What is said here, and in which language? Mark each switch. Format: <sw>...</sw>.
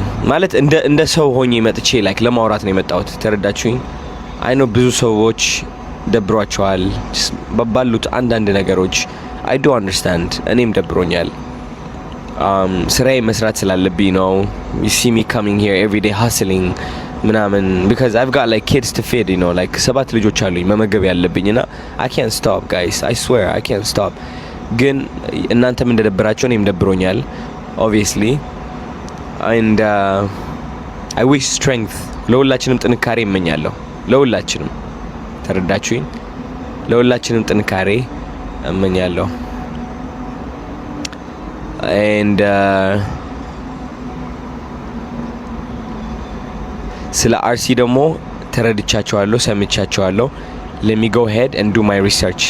<am>ማለት እንደ ሰው ሆኜ መጥቼ ላይክ ለማውራት ነው የመጣሁት። ተረዳችሁኝ?</am> <en>I know</en> <am>ብዙ ሰዎች ደብሯቸዋል ባሉት አንዳንድ ነገሮች።</am> <en>I do understand.</en> <am>እኔም ደብሮኛል። ስራዬ መስራት ስላለብኝ ነው።</am> <en>You see me coming here every day hustling ምናምን because I've got like kids to feed, you know, like</en> <am>7 ልጆች አሉኝ መመገብ ያለብኝና</am> <en>I can't stop guys. I swear I can't stop.</en> <am>ግን እናንተም እንደደብራችሁ እኔም ደብሮኛል</am> <en>obviously and I wish strength</en> <am>ለሁላችንም ጥንካሬ እመኛለሁ። ለሁላችንም ተረዳችሁኝ? ለሁላችንም ጥንካሬ እመኛለሁ</am> <en>and</en> <am>ስለ አርሲ ደግሞ ተረድቻቸዋለሁ፣ ሰምቻቸዋለሁ።</am> <en>let me go ahead and do my research.</en>